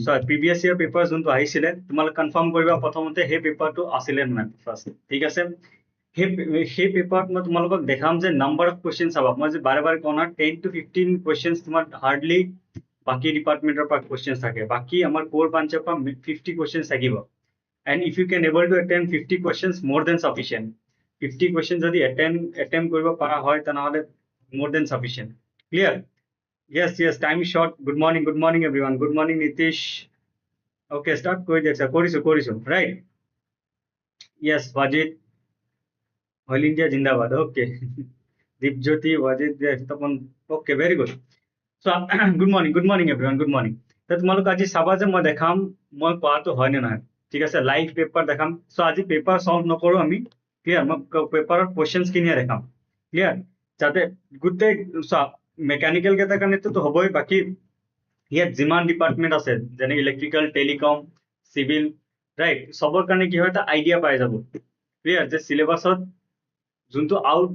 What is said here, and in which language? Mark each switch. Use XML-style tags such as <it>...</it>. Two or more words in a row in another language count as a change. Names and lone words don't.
<as>চ</as> <en>previous year paper</en> <as>যোনটো আহিছিলে তোমালোক কনফাৰ্ম কৰিবা প্ৰথমতে সেই পেপাৰটো আছিলে নে নাই ফাৰ্ষ্ট ঠিক আছে সেই পেপাৰত মই তোমালোকক দেখাম যে</as> <en>number of question</en> <as>চাবা মই যে বাৰে বাৰে কওঁ না</as> <en>10 to 15</en> <as>কুৱেশ্যন তোমাৰ হাৰ্ডলি বাকী ডিপাৰ্টমেণ্টৰ পৰা কুৱেশ্যন থাকে বাকী আমাৰ কোৰ ব্ৰাঞ্চৰ পৰা 50 কুৱেশ্যন থাকিব</as> <en>and if you can able to attend 50 questions more than sufficient 50 questions</en> <as>যদি attempt কৰিব পৰা হয় তেনেহলে</as> <en>more than sufficient clear yes time is short good morning everyone good morning nitish okay start</en> <as>কৰি দিয়া কৰিছো right</as> <en>yes wajid all india zindabad okay dipjyoti wajid</en> <as>তপন</as> <en>okay very good so good morning everyone good morning</en> <as>তো তোমালোক আজি চাবা যে মই দেখাম মই কোৱাটো হয় নে নহয় ঠিক আছে</as> <en>live paper</en> <as>দেখাম সো আজি পেপাৰ সলভ নকৰো আমি ক্লিয়াৰ মই পেপাৰৰ কোৱেশ্চনছ খিনিয়ে দেখাম ক্লিয়াৰ যাতে গোটেই মেকানিকেল কেইটাৰ কাৰণেতো হ'বই বাকী ইয়াত যিমান ডিপাৰ্টমেণ্ট আছে যেনে</as> <en>electrical telecom civil right</en> <as>চবৰ কাৰণে কি হয় এটা আইডিয়া পাই যাব ক্লিয়াৰ যে চিলেবাছত যোনটো আউট</as>